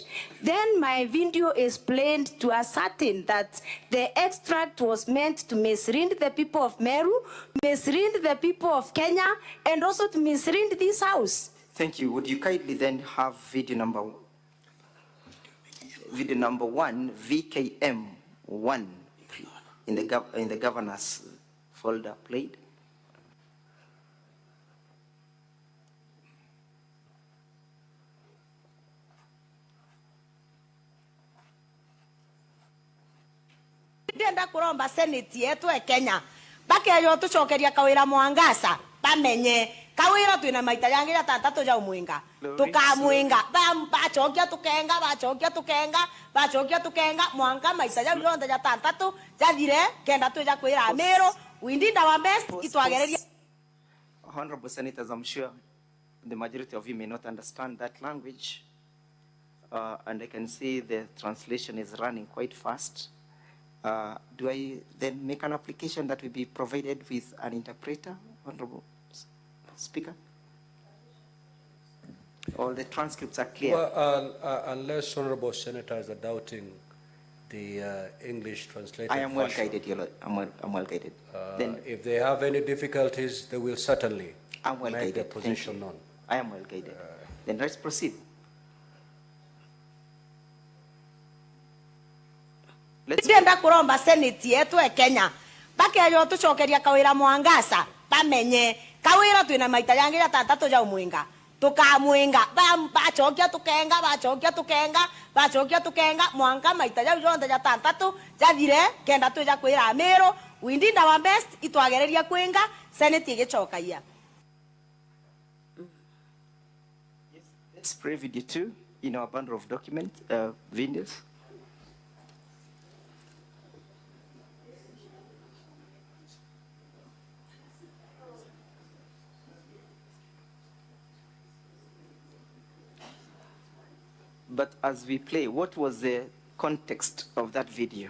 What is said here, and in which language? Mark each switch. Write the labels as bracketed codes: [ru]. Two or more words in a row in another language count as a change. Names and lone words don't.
[en] Then my video is played to ascertain that the extract was meant to mislead the people of Meru, mislead the people of Kenya, and also to mislead this house. Thank you. Would you kindly then have video number 1, VKM1, in the governor's folder played? [mer] Ndenda kuromba seneti yetu e Kenya bakeyo tucokeria KAWIRA MWANGAZA bamenye KAWIRA twina maita yangira tatatu ja umwinga tukamwinga bachokia tukenga mwanga maita ya yonda ya tatatu jathire kenda tuja kwira Meru [en] we did our best [mer] itwagereria. [en] Honorable Senators, I'm sure the majority of you may not understand that language, and I can see the translation is running quite fast. Do I then make an application that will be provided with an interpreter, Honorable Speaker? All the transcripts are clear. Well, unless honorable senators are doubting the English translation. I am well guided, I'm well guided. Then, if they have any difficulties, they will certainly I'm well make their guided. position known. I am well guided. Then let's proceed. [mer] Ndenda kuromba seneti yetu e Kenya bakeyo tucokeria KAWIRA MWANGAZA bamenye Kawira twina maita yangi atantatu ja umwinga tukamwinga bachokia tukenga mwanka maita ja jonde ja tantatu jathire kenda tuja kwira Meru [en] we did our best [mer] itwagereria kwinga senate igicokaia. [en] Let's play video 2 in our bundle of document videos. But as we play, what was the context of that video?